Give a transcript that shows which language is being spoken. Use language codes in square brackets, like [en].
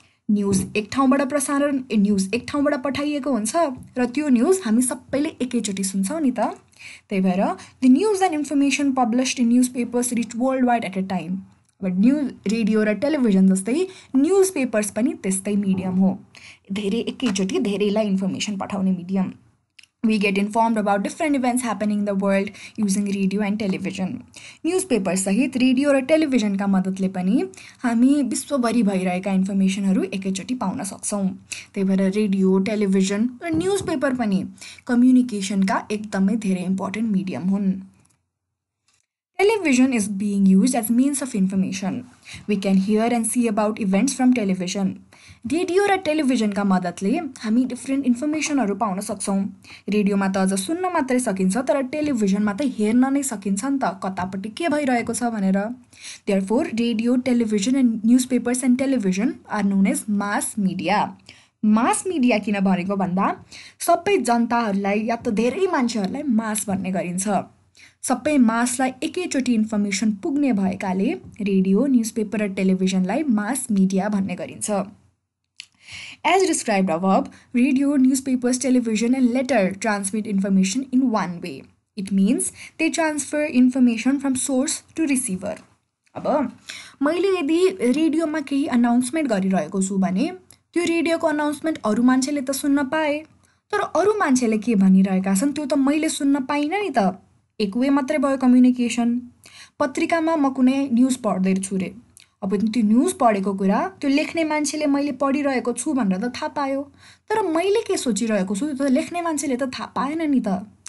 [ne] News एक ठाउँबाट news एक ठाउँबाट पठाइएको हुन्छ र त्यो न्युज हामी सबैले एकैचोटि सुन्छौँ नि त। त्यही भएर [en] The news and information published in newspapers reach world wide at a time. [ne] अब रेडियो र टेलिभिजन जस्तै न्युज पेपर्स पनि त्यस्तै मिडियम हो, धेरै एकैचोटि धेरैलाई इन्फर्मेसन पठाउने medium. [en] We get informed about different events happening in the world using radio and television. [ne] Newspaper सहित रेडियो र टेलिभिजनका मद्दतले पनि हामी विश्वभरि भइरहेका इन्फर्मेसनहरू एकैचोटि पाउन सक्छौँ। त्यही भएर रेडियो, टेलिभिजन र न्युजपेपर पनि कम्युनिकेसनका एकदमै धेरै इम्पोर्टेन्ट मिडियम हुन्। [en] Television is being used as means of information. We can hear and see about events from television. [ne] Radio र टेलिभिजनका मद्दतले हामी डिफ्रेन्ट इन्फर्मेसनहरू पाउन सक्छौँ। रेडियोमा त अझ सुन्न मात्रै सकिन्छ, तर टेलिभिजनमा त हेर्न नै सकिन्छ नि त कतापट्टि के भइरहेको छ भनेर। [en] Therefore radio, television and newspapers and television are known as mass media. [ne] Mass media किन भनेको भन्दा सबै जनताहरूलाई या त धेरै मान्छेहरूलाई मास भन्ने गरिन्छ। सबै मासलाई एकैचोटि इन्फर्मेसन पुग्ने भएकाले रेडियो, न्युजपेपर र टेलिभिजनलाई मास मिडिया भन्ने गरिन्छ। [en] As described above, radio, newspapers, television and letter transmit information in one way. It means they transfer information from source to receiver. [ne] अब मैले यदि रेडियोमा केही अनाउन्समेन्ट गरिरहेको छु भने त्यो रेडियोको अनाउन्समेन्ट अरू मान्छेले त सुन्न पाए, तर अरू मान्छेले के भनिरहेका छन् त्यो त मैले सुन्न पाइनँ नि त। एक वे मात्रै भयो कम्युनिकेसन। पत्रिकामा म कुनै न्युज पढ्दैछु रे, अब त्यो न्युज पढेको कुरा त्यो लेख्ने मान्छेले मैले पढिरहेको छु भनेर त थाहा पायो, तर मैले के सोचिरहेको छु त्यो लेख्ने मान्छेले त थाहा पाएन नि त।